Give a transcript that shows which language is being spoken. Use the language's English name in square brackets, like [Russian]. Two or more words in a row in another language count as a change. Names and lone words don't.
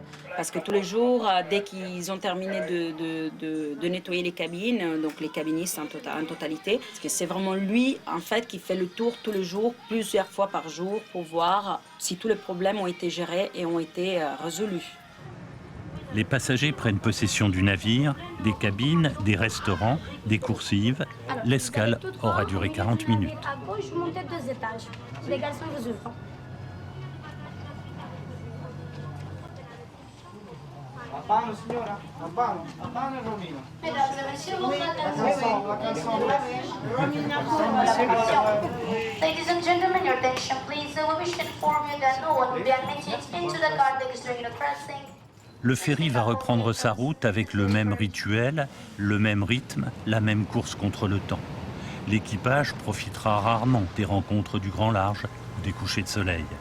[French] Parce que tous les jours, dès qu'ils ont terminé de nettoyer les cabines, donc les cabinistes en totalité, parce que c'est vraiment lui en fait qui fait le tour tous les jours, plusieurs fois par jour, pour voir si tous les problèmes ont été gérés et ont été résolus. Les passagers prennent possession du navire, des cabines, des restaurants, des coursives. L'escale aura duré 40 minutes. À gauche, vous montez 2 étages. Les garçons vous ouvrent. [Italian] Apano, signora? Apano e Romino. [English] Ladies and gentlemen, your attention please. [French] Le ferry va reprendre sa route avec le même rituel, le même rythme, la même course contre le temps. L'équipage profitera rarement des rencontres du grand large ou des couchers de soleil.